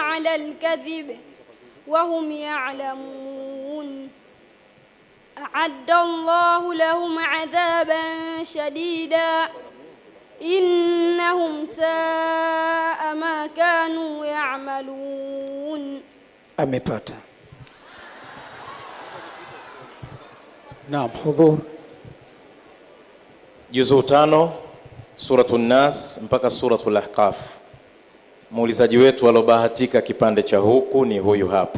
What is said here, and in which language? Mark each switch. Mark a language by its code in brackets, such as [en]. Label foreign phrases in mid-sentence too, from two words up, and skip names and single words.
[ar] على الكذب وهم يعلمون أعد الله لهم عذابا شديدا إنهم ساء ما كانوا يعملون. [sw] Amepata. Naam, hudhur. Juzuu 5 Suratul Nas mpaka Suratul Ahqaf. Muulizaji wetu alobahatika kipande cha huku ni huyu hapa.